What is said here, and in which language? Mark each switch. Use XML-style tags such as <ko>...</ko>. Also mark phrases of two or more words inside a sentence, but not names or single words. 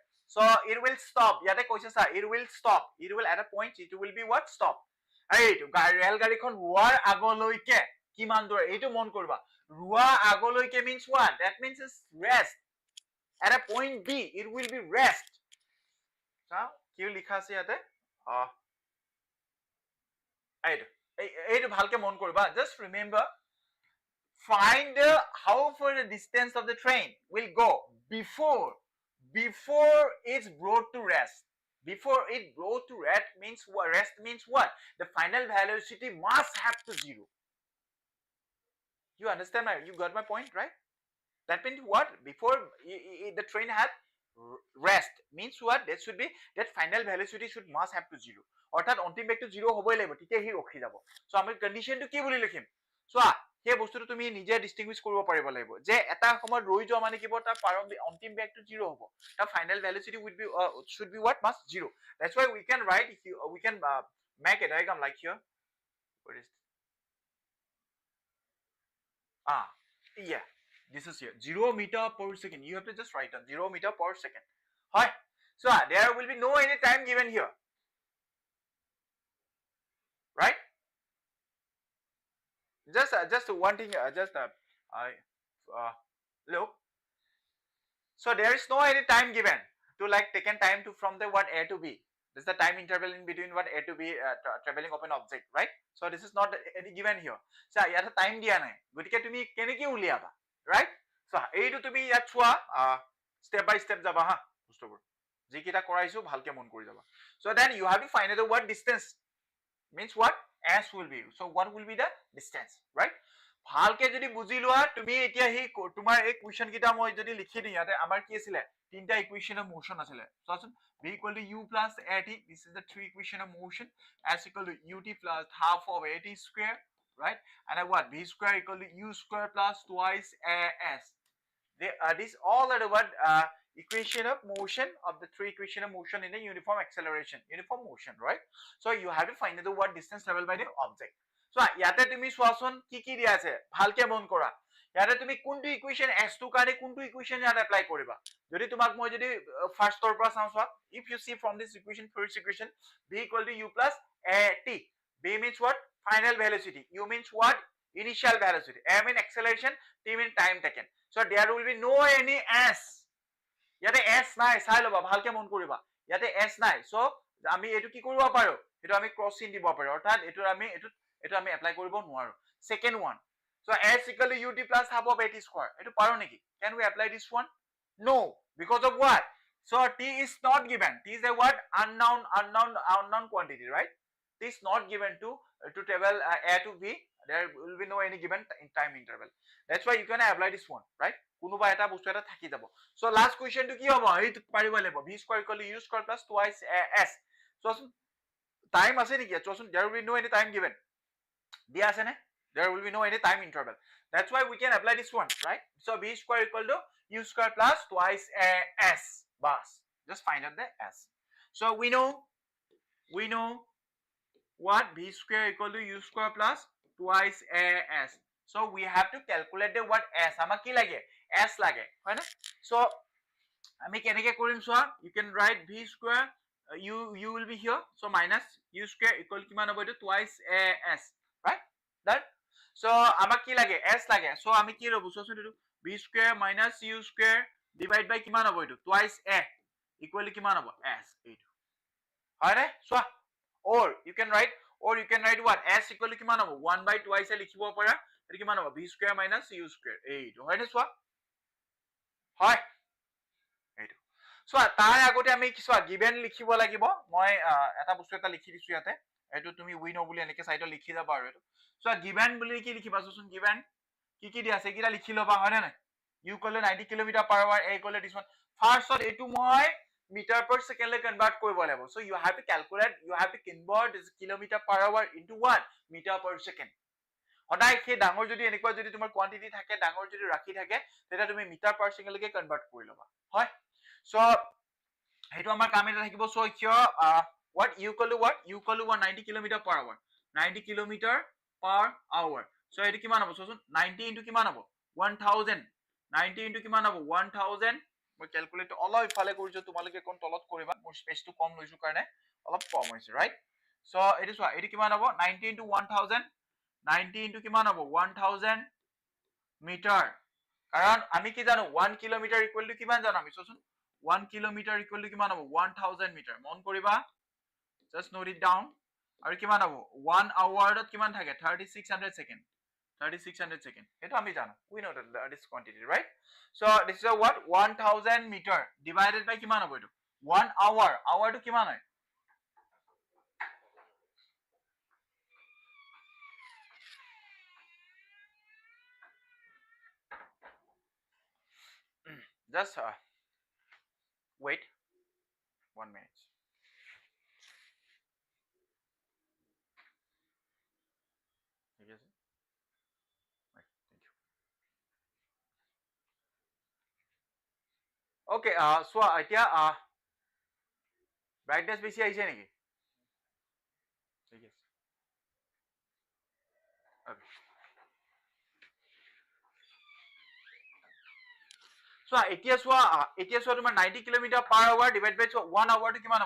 <en>So it will stop.</en> <as>ইয়াতে কৈছে চা,</as> <en>it will stop. It will at a point, it will be what? Stop.</en> <as>এইটো ৰেল গাড়ীখন ৰোৱাৰ আগলৈকে কিমান দূৰ, এইটো মন কৰিবা। ৰোৱা আগলৈকে</as> <en>means what? That means it's rest. At a point B, it will be rest.</en> <as>চাও কি লিখা আছে ইয়াতে, এইটো ভালকে মন কৰিবা।</as> <en>Just remember, find how far the distance of the train will go before it's brought to rest. Before it brought to rest means what? Rest means what? The final velocity must have to 0. You understand? You got my point, right? That means what? Before the train had rest means what? That should be, that final velocity should must have to 0.</en> <as>অৰ্থাৎ অন্তিম বেগটো 0 হ'বই লাগিব, তেতিয়া হি ৰখি যাব। সো আমি কন্ডিশনটো কি বুলি লিখিম? চোৱা সেই বস্তুটো তুমি নিজে ডিস্টিংগুইশ কৰিব পাৰিব লাগিব যে এটা সময়ত ৰৈ যোৱা মানে কি তাৰ প্ৰাৰম্ভিক অন্তিম বেগটো 0 হ'ব, তাৰ</as> <en>final velocity would be should be what? Must 0. That's why we can write, we can make a diagram like here. What is yeah, this is here 0 meter per second. You have to just write down 0 meter per second. Hi. So there will be no any time given here, right? Just one thing, look. So there is no any time given to like taken time to from the what A to B. This is the time interval in between what A to B traveling of an object, right? So this is not any given here.</en> <as>সো ইয়াত টাইম দিয়া নাই. গতিকে তুমি কেনেকৈ উলিয়াবা,</as> <en>right?</en> <as>সো এইটো তুমি ইয়াত চোৱা</as> <en>step by step</en> <as>যাবা হা. বস্তুবোৰ. যিকেইটা কৰাইছো ভালকৈ মন কৰি যাবা.</as> <en>So then you have to find out what distance means what? S will be. So what will be the distance, right?</en> <as>ভালকে যদি বুজি লোৱা তুমি এতিয়া হি তোমাৰ এই কোৱেশ্চন কিটা মই যদি লিখি দিই ইয়াতে আমাৰ কি আছিল তিনটা</as> <en>equation of motion</en> <as>আছিল চোৱাচোন</as> <en>v equal to u plus at, this is the three equation of motion, s equal to ut plus half of at square, right? And what? v square equal to u square plus twice as. This all are the what equation of motion of the three equation of motion in a uniform acceleration, uniform motion, right? So you have to find the what distance traveled by the object.</en> <as>So ইয়াতে তুমি চোৱাচোন কি কি দিয়া আছে ভালকে মন কৰা ইয়াতে তুমি কোনটো ইকুৱেশ্যন s2 কাৰণে কোনটো ইকুৱেশ্যন ইয়াতে এপ্লাই কৰিবা যদি তোমাক মই যদি ফাৰ্ষ্টৰ পৰা চাওঁ চোৱা</as> <en>if you see from this equation, first equation v equal to u plus at, v means what? Final velocity, u means what? Initial velocity, a means acceleration, t means time taken. So there will be no any s,</en> <as>ইয়াতে s নাই চাই লবা ভালকে মন কৰিবা ইয়াতে s নাই। so আমি এটো কি কৰিব পাৰো এটো আমি ক্ৰস চিন দিব পাৰো অৰ্থাৎ এটো আমি এপ্লাই কৰিব নোৱাৰো।</as> <en>Second one, so s equal to ut plus half of at square,</en> <as>এটো পাৰো নেকি?</as> <en>Can we apply this one? No, because of what? So t is not given, t is a what? Unknown quantity, right? T is not given to travel a to b, there will be no any given in time interval. That's why you can apply this one, right?</en> <as>কোনোবা এটা বস্তু এটা থাকি যাব।</as> <en>So last question to</en> <as>কি হ'ব এইটো পাৰিব লাগিব</as> <en>v square equal to u square plus twice s. So time</en> <as>আছে নেকি চোৱাচোন</as> <en>there will be no any time given,</en> <as>দিয়া আছে নে?</as> <en>There will be no any time interval. That's why we can apply this one, right? So v square equal to u square plus twice s bas. Just find out the s. So we know what? V square equal to u square plus twice s. So we have to calculate the what s.</en> <as>আমাক কি লাগে? s লাগে, হয় না? So আমি কেনেকে কৰিম চোৱা,</as> <en>you can write v square, u will be here, so minus u square equal</en> <as>কিমান হ'ব এইটো</as> <en>twice s, right? That.</en> <as>So আমাক কি লাগে? s লাগে। so আমি কি লব চোৱাচোন এইটো</as> <en>v square minus u square divide by</en> <as>কিমান হ'ব এইটো</as> <en>twice a equal</en> <as>কিমান হ'ব s, এইটো হয় নে? চোৱা</as> <en>or you can write what? s equal</en> <as>কিমান হ'ব 1</as> <en>by twice</en> <as>এ লিখিব পাৰা, এটো কিমান হ'ব</as> <en>v square minus u square,</en> <as>এইটো হয় নে? চোৱা হয় এইটো। চোৱা তাৰ আগতে আমি কি চোৱা গিভেন লিখিব লাগিব। মই এটা বস্তু এটা লিখি দিছো ইয়াতে, এইটো তুমি</as> <en>we know</en> <as>বুলি এনেকে সাইডত লিখি যাবা আৰু এইটো চোৱা গিভেন বুলি কি লিখিবা চোন গিভেন কি দিয়া আছে কিটা লিখি লবা হয় না</as> <en>u equal to 90 km per hour, a equal to this one।</en> <as>ফাৰ্স্ট এটো মই</as> <en>meter per second</en> <as>লে কনভার্ট কৰিব লাগিব।</as> <en>so you have to calculate, you have to convert this kilometer per hour into what? meter per second।</en> <as>সদায় সেই ডাঙৰ যদি এনেকুৱা যদি তোমাৰ কোৱান্টিটি থাকে ডাঙৰ যদি ৰাখি থাকে তেতিয়া তুমি</as> <en>meter per second</en> <as>লৈকে কনভার্ট কৰি লবা, হয়? so হেতু আমাৰ কাম এটা থাকিব।</as> <en>so here what u equal to what? u equal to 90 km per hour, 90 km per hour।</en> <as>so এটো কিমান হ'ব চোন 90 into কিমান হ'ব 1000 90 into কিমান হ'ব 1000 মই ক্যালকুলেট অলপ ইফালে কৰিছো তোমালোকে কোন তলত কৰিবা মোৰ স্পেচটো কম লৈছো কাৰণে অলপ কম হৈছে</as> <en>right so</en> <as>এটো চোৱা এটো কিমান হ'ব 90 into 1000 90 into কিমান হ'ব 1000 মিটাৰ কাৰণ আমি কি জানো 1 কিলোমিটাৰ</as> <en>equal to</en> <as>কিমান জানো আমি চোৱাচোন 1 কিলোমিটাৰ</as> <en>equal to</en> <as>কিমান হ'ব 1000 মিটাৰ মন কৰিবা</as> <en>just note it down</en> <as>আৰু কিমান হ'ব 1 আৱাৰত কিমান থাকে 3600 সেকেন্ড 3600 সেকেন্ড এটো আমি জানো</as> <en>we know that is quantity right so this is a what 1000 meter divided by</en> <as>কিমান হ'ব এটো 1</as> <en>hour hour</en> <as>টো কিমান হয়</as> <en>just wait 1 minute</en> <as>ঠিক আছে</as> <en>thank you okay so</en> <as>এতিয়া ব্ৰাইটনেস বেছি আহিছে নেকি ঠিক আছে</as> <en>okay so</en> <as>এতিয়া চোৱা তোমাৰ 90 কিলোমিটাৰ</as> <en>per hour divide by</en> <as>1 আৱাৰ টো কিমান হ'ব</as>